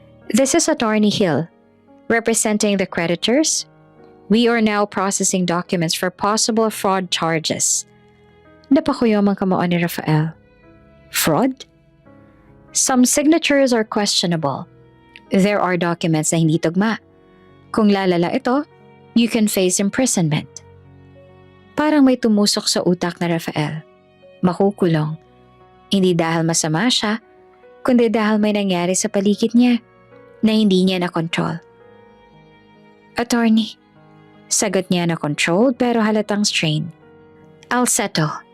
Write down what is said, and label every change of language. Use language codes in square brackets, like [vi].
[en] This is Attorney Hill, representing the creditors. We are now processing documents for possible fraud charges. [tl] Napakuyom ang kamao ni Rafael. [en] Fraud? Some signatures are questionable. There are documents [tl] na hindi tugma. Kung lalala ito, [en] you can face imprisonment. [tl] Parang may tumusok sa utak na Rafael. Makukulong. Hindi dahil masama siya, kundi dahil may nangyari sa paligid niya na hindi niya na-control. Attorney, sagot niya na controlled pero halatang strain. [en] I'll settle.